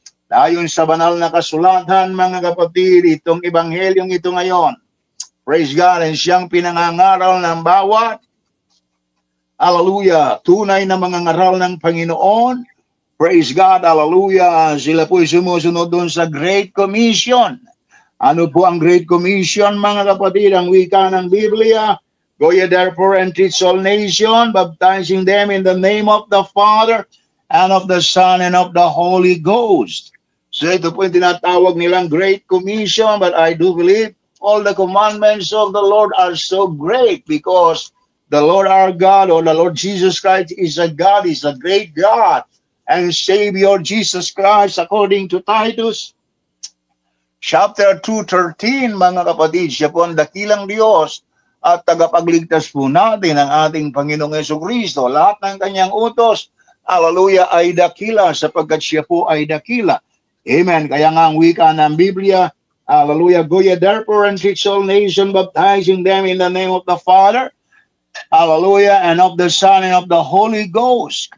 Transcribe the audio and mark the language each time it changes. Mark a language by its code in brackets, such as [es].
[tl] Ayon sa banal na kasulatan, mga kapatid, itong Ebanghelyong ito ngayon, [en] praise God, [tl] ay siyang pinangangaral ng bawat, hallelujah, tunay na mga ngaral ng Panginoon. [en] Praise God, [tl] hallelujah. Sila po'y sumusunod doon sa Great Commission. Ano po ang Great Commission, mga kapatid? Ang wika ng Biblia, [en] go ye therefore and teach all nations, baptizing them in the name of the Father and of the Son and of the Holy Ghost. [tl] So ito po yung tinatawag nilang [en] Great Commission, but I do believe all the commandments of the Lord are so great because the Lord our God, or the Lord Jesus Christ, is a God, is a great God and Savior Jesus Christ, according to Titus chapter 2:13, [tl] mga kapatid. Siya po ang dakilang Diyos at tagapagligtas po natin ang ating Panginoong Jesucristo. Lahat ng kanyang utos, hallelujah, ay dakila sapagkat siya po ay dakila. [en] Amen. [tl] Kaya nga ang wika ng Biblia, [en] hallelujah, go ye therefore and teach all nations, baptizing them in the name of the Father, hallelujah, and of the Son and of the Holy Ghost.